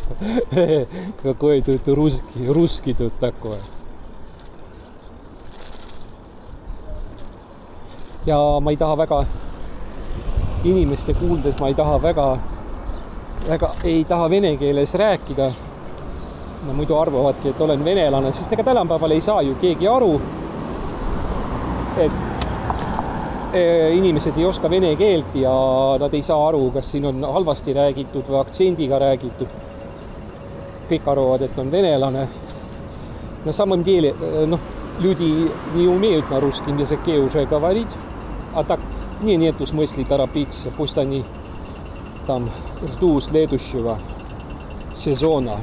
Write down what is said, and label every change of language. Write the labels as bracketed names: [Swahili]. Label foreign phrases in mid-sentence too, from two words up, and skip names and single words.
[Russian] Какой тут русский тут такой. [Estonian] Ja ma ei taha väga inimeste kuuldes, ma ei taha väga ei taha vene keeles rääkida. No muidu arvavadki, et olen venelane, sest ega tänapäeval ei saa ju keegi aru, et inimesed ei oska vene keelt ja nad ei saa aru, kas siin on halvasti räägitud või aktsendiga räägitud. Kõik arvavad, et on venelane. [Russian] На самом деле, люди не умеют на русском языке уже говорить, а так мне нету смысла торопиться, пусть они там ждут следующего сезона.